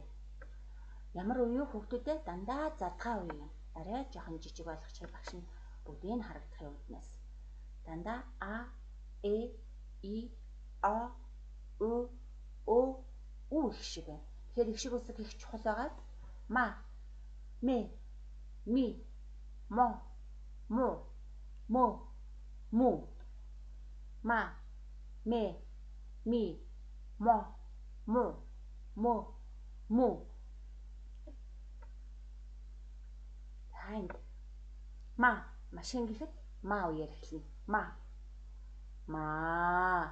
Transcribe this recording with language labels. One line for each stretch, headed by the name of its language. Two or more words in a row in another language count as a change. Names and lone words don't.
Mongolian: Ямар үе юу хүүхдүүдэд дандаа задгаа үе юм. Арай жоохон жижиг болгочихъя багш нь бүгдийг харагдахын үднэс. Дандаа а, э, и, о, ө, өө их шиг байна. Тэгэхээр их шиг үсэг их чухал байгаа. Ма, мэ, ми, мо, му. Ма, мэ, ми, му. Танд машин гэхэд ма үеэр эхэлнэ. Ма.